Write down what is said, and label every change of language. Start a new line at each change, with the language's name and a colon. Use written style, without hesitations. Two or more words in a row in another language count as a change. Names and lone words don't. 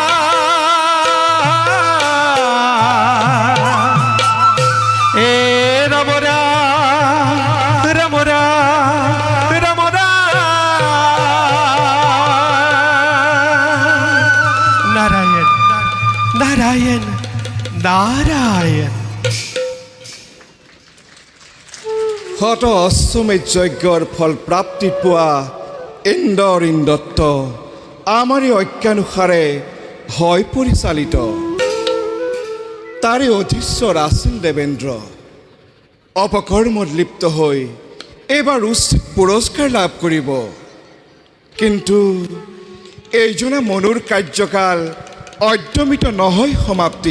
Assamese: এ রাম রাম রাম রাম রাম রাম। নারায়ণ নারায়ণ নারায়ণ। শত অশ্বমেধ যজ্ঞৰ ফল প্ৰাপ্তিত পোৱা ইন্দ্ৰদত্ত আমাৰে অজ্ঞানুসাৰে হয় পৰিচালিত। তাৰে অধীশ্বৰ আছিল দেৱেন্দ্ৰ। অপকৰ্মত লিপ্ত হৈ এইবাৰ উচিত পুৰস্কাৰ লাভ কৰিব, কিন্তু এইজনা মনুৰ কাৰ্যকাল অদ্যমিত নহয় সমাপ্তি।